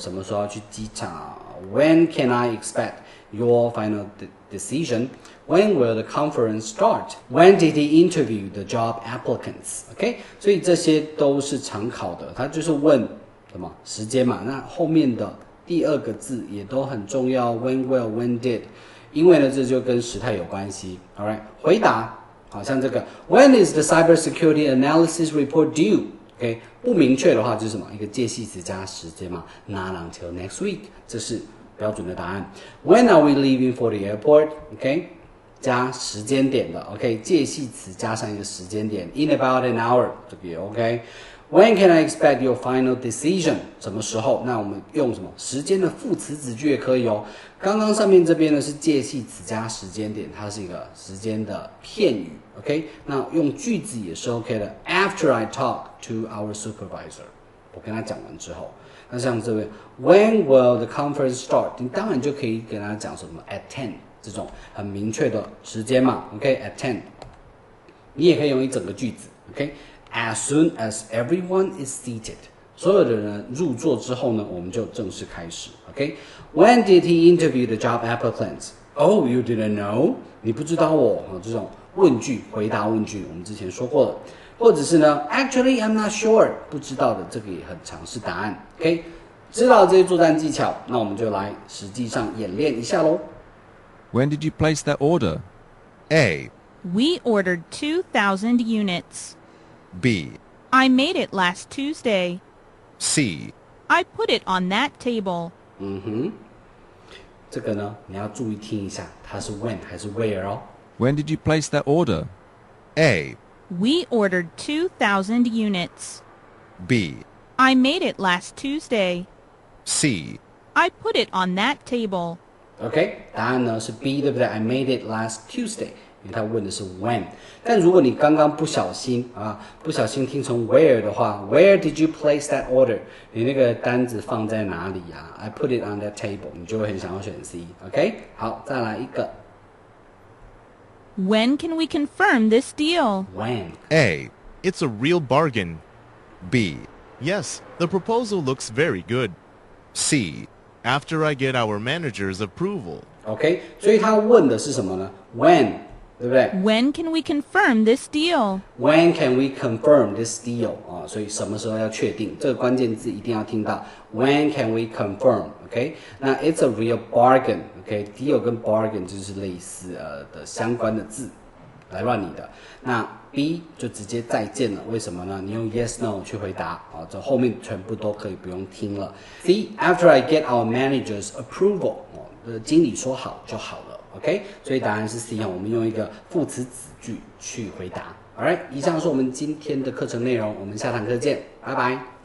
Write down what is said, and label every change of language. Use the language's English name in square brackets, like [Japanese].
[Chinese] 什么时候要去机场？ [English] When can I expect your final decision？When will the conference start? When did he interview the job applicants? [Chinese] OK， 所以这些都是常考的，它就是问什么时间嘛。那后面的第2个字也都很重要 ， [English] when will, when did， [Chinese] 因为呢这就跟时态有关系。 [English] All right， [Chinese] 回答，好像这个 [English] When is the cybersecurity analysis report due？ [Chinese] OK， 不明确的话就是什么？一个介系词加时间嘛 ， [English] Not until next week， [Chinese] 这是标准的答案。 [English] When are we leaving for the airport？OK， [Chinese] 加时间点的 [English] ，OK， [Chinese] 介系词加上一个时间点 [English] ，in about an hour， 这个也 OK。When can I expect your final decision？ [Chinese] 什么时候？那我们用什么时间的副词子句也可以哦。刚刚上面这边呢是介系词加时间点，它是一个时间的片语 ，OK？那用句子也是 OK 的。 [English] After I talk to our supervisor， [Chinese] 我跟他讲完之后，那像这边 [English] When will the conference start？ [Chinese] 你当然就可以跟他讲什么 at 10这种很明确的时间嘛 ，OK？At 10， 你也可以用一整个句子 ，OK？ [English] As soon as everyone is seated， [Chinese] 所有的人入座之后呢，我们就正式开始。 [English] OK，When did he interview the job applicants? Oh, you didn't know？ [Chinese] 你不知道哦。这种问句回答问句，我们之前说过了。或者是呢 ， [English] Actually, I'm not sure， [Chinese] 不知道的这个也很常是答案。 OK， 知道这些作战技巧，那我们就来实际上演练一下喽。 [English] When did you place that order? A. We ordered 2,000 units. B. I made it last Tuesday. C. I put it on that table. [Chinese] 这个呢，你要注意听一下，它是 when 还是 where 哦。 [English] When did you place that order? A. We ordered 2,000 units. B. I made it last Tuesday. C. I put it on that table. [Chinese] OK， 答案呢是 B， 对不对 ？ [English] I made it last Tuesday， [Chinese] 因为他问的是 when。但如果你刚刚不小心听成 where 的话 ， [English] Where did you place that order？ [Chinese] 你那个单子放在哪里呀？ [English] I put it on that table， [Chinese] 你就会很想要选 C。OK， 好，再来一个。 [English] When can we confirm this deal? When A. It's a real bargain. B. Yes, the proposal looks very good. C. After I get our manager's approval. [Chinese] OK， 所以他问的是什么呢 ？When， 对不对 [English] When can we confirm this deal? ？When can we confirm this deal？ [Chinese] 所以什么时候要确定？这个关键字一定要听到。 [English] When can we confirm？OK， 那 it's a real bargain。OK，deal 跟 bargain 就是类似的相关的字来乱你的。 [Chinese] 那 B 就直接再见了，为什么呢？你用 yes no 去回答这后面全部都可以不用听了。 [English] C after I get our manager's approval， [Chinese] 经理说好就好了。 OK， 所以答案是 C， 我们用一个副词子句去回答。 Alright， 以上是我们今天的课程内容，我们下堂课见，拜拜。